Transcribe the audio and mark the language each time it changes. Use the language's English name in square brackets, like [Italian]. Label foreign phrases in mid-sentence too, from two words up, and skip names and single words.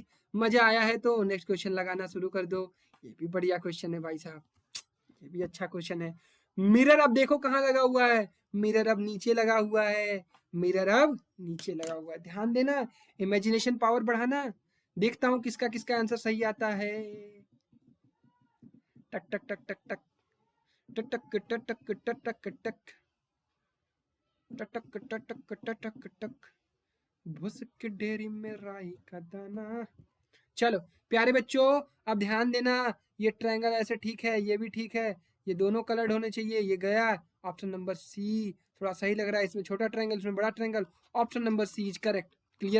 [Hindi] मजा आया है तो [English] next question [Hindi] लगाना शुरू कर दो। ये भी बढ़िया क्वेश्चन है भाई साहब, ये भी अच्छा क्वेश्चन है। मिरर अब देखो कहाँ लगा हुआ है, मिरर अब नीचे लगा हुआ है, मिरर अब नीचे लगा हुआ है। ध्यान देना, [English] imagination power [Hindi] बढ़ाना। देखता हूँ किसका किसका आंसर सही आता है। टक टक टक टक टक टक टक टक टक टक टक टक टक टक टक टक, भुस के डेरी में राई का दाना। चलो प्यारे बच्चों, अब ध्यान देना, ये ट्रायंगल ऐसे ठीक है, ये भी ठीक है, ये दोनों कलर्ड होने चाहिए, ये गया। [English] option number C [Hindi] थोड़ा सही लग रहा है, इसमें छोटा ट्रायंगल इसमें बड़ा ट्रायंगल, [English] option number C is correct. [Hindi] क्लियर है क्या?